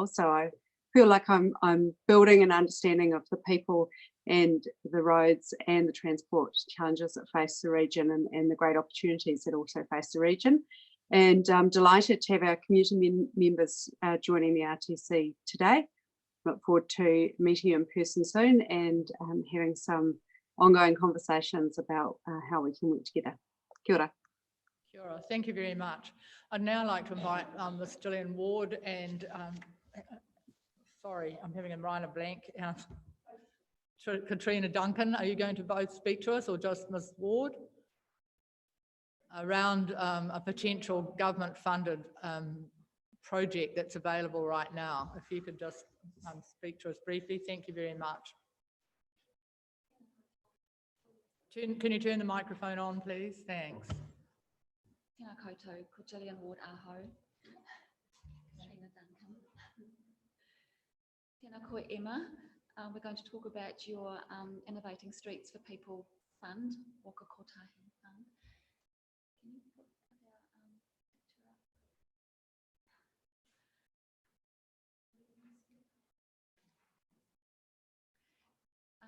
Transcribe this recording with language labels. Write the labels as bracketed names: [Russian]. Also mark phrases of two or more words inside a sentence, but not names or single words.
[English] So I feel like I'm building an understanding of the people and the roads and the transport challenges that face the region, and the great opportunities that also face the region. And I'm delighted to have our community members joining the RTC today. Look forward to meeting you in person soon, and having some ongoing conversations about how we can work together. [Māori] Kia ora. Kia ora. [English] Thank you very much. I'd now like to invite Ms. Gillian Ward and, sorry, I'm having a minor blank. Katrina Duncan, are you going to both speak to us, or just Ms. Ward? Around a potential government-funded project that's available right now. If you could just speak to us briefly, thank you very much. Can you turn the microphone on, please? Thanks. [Māori] Tēnā koutou, ko Gillian Ward Aho. Karina Duncan. Tēnā koe Emma. [English] We're going to talk about your Innovating Streets for People Fund, Waka Kotahi Fund. Can you put our picture up?